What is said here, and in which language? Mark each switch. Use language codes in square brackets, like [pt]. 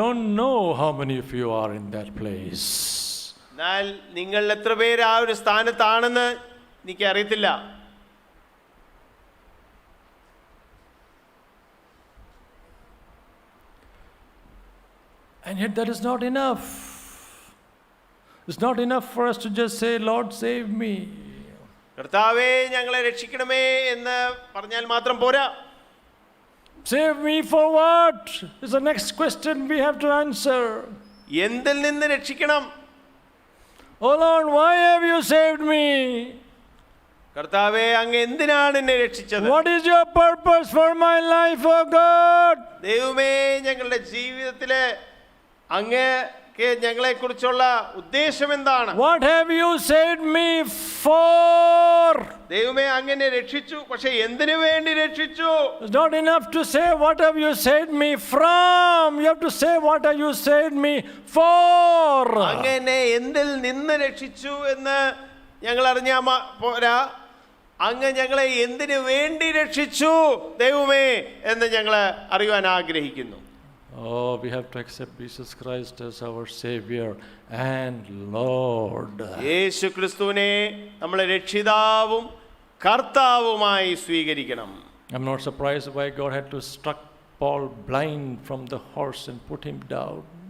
[en] don't know how many of you are in that place. [ml] എന്നാൽ നിങ്ങൾ എത്ര പേര് ആ ഒരു സ്ഥാനത്താണെന്ന് എനിക്ക് അറിയത്തില്ല. [en] And yet that is not enough. It's not enough for us to just say, Lord, save me. [ml] കർത്താവേ ഞങ്ങളെ രക്ഷിക്കണമേ എന്ന് പറഞ്ഞാൽ മാത്രം പോരാ. [en] Save me for what? Is the next question we have to answer. [ml] എന്തിൽ നിന്ന് രക്ഷിക്കണം? [en] Oh Lord, why have you saved me? [ml] കർത്താവേ അങ്ങ് എന്തിനാണ് എന്നെ രക്ഷിച്ചത്? [en] What is your purpose for my life, oh God? [ml] ദൈവമേ ഞങ്ങളുടെ ജീവിതത്തിലെ അങ്ങേക്ക് ഞങ്ങളെക്കുറിച്ചുള്ള ഉദ്ദേശം എന്താണ്? [en] What have you saved me for? [ml] ദൈവമേ അങ്ങനെ രക്ഷിച്ചു, പക്ഷെ എന്തിനു വേണ്ടി രക്ഷിച്ചു? [en] It's not enough to say what have you saved me from. You have to say what have you saved me for. [ml] അങ്ങനെ എന്തിൽ നിന്ന് രക്ഷിച്ചു എന്ന് ഞങ്ങൾ അറിഞ്ഞാ പോരാ, അങ്ങ് ഞങ്ങളെ എന്തിനു വേണ്ടി രക്ഷിച്ചു ദൈവമേ എന്ന് ഞങ്ങൾ അറിയുവാൻ ആഗ്രഹിക്കുന്നു. [en] Oh, we have to accept Jesus Christ as our Savior and Lord. [ml] യേശു ക്രിസ്തുവിനെ നമ്മളെ രക്ഷിതാവും കർത്താവുമായി സ്വീകരിക്കണം. [en] I'm not surprised why God had to struck Paul blind from the horse and put him down.